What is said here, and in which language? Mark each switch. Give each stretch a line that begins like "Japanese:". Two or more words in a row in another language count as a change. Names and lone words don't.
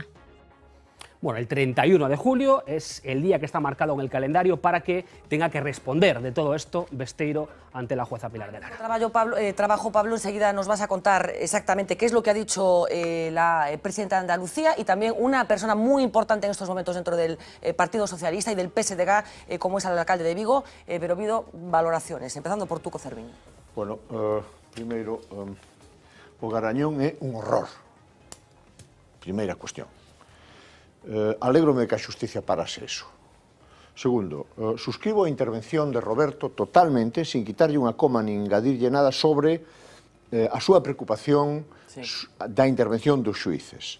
Spanish: Bueno, el 31 de julio es el día que está marcado en el calendario para que tenga que responder de todo esto Besteiro ante la jueza Pilar de Lara. Trabajo, Pablo, enseguida nos vas a contar exactamente qué es lo que ha dicho la presidenta de Andalucía y también una persona muy importante en estos momentos dentro del Partido Socialista y del PSDG, como es el alcalde de Vigo, pero habido valoraciones, empezando por Tuco Cervín.
Galician: Bueno, primeiro, Ogarañón é un horror. Primeira cuestión. Alégrome que a xusticia parase eso. Segundo, suscribo a intervención de Roberto totalmente, sin quitarlle unha coma nin engadirlle nada sobre a súa preocupación da intervención dos xuíces.